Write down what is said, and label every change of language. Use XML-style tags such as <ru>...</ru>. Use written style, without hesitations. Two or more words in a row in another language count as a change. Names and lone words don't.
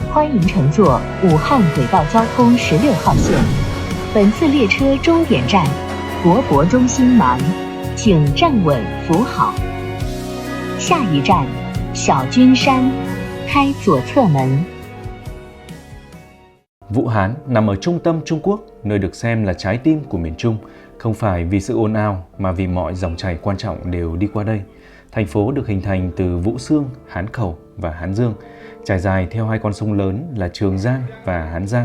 <zh>欢迎乘坐武汉轨道交通16号线。本次列车终点站国博中心南，请站稳扶好。下一站小君山，开左侧门。</zh> <vi>Vũ Hán nằm ở trung tâm Trung Quốc, nơi được xem là trái tim của miền Trung, không phải vì sự ồn ào mà vì mọi dòng chảy quan trọng đều đi qua đây. Thành phố được hình thành từ Vũ Xương, Hán Khẩu và Hán Dương, trải dài theo hai con sông lớn là Trường Giang và Hán Giang.</vi>